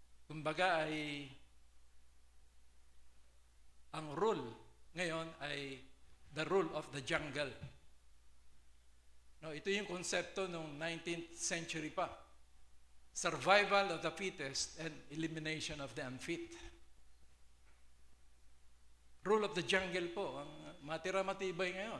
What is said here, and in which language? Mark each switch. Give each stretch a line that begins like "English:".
Filipino: Kumbaga ay ang rule ngayon ay
English: the rule of the jungle.
Filipino: Ito yung konsepto ng 19th century pa.
English: Survival of the fittest and elimination of the unfit. rule of the jungle
Filipino: po, ang matira matibay ngayon.